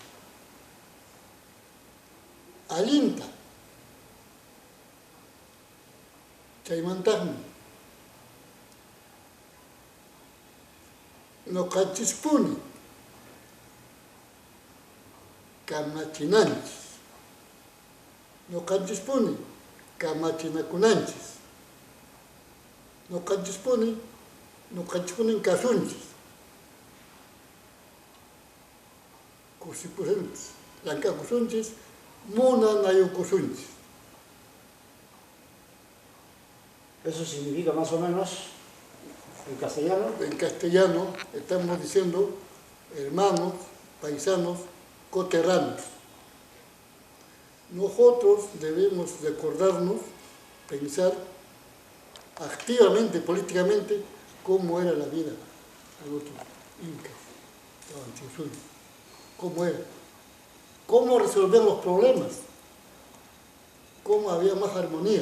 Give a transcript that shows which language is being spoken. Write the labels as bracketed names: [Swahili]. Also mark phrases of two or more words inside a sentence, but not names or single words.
[Quechua] allinta, chaymantaqmi ñuqanchispuni kamachinanchis, ñuqanchispuni kamachinakunanchis, ñuqanchispuni kasunchis, kusipusunchis, llankakusunchis, munanayukusunchis. [Spanish] Eso significa más o menos, en castellano. En castellano estamos diciendo hermanos, paisanos, coterráneos. Nosotros debemos recordarnos, pensar activamente, políticamente, cómo era la vida de nuestros incas, cómo era, cómo resolver los problemas, cómo había más armonía.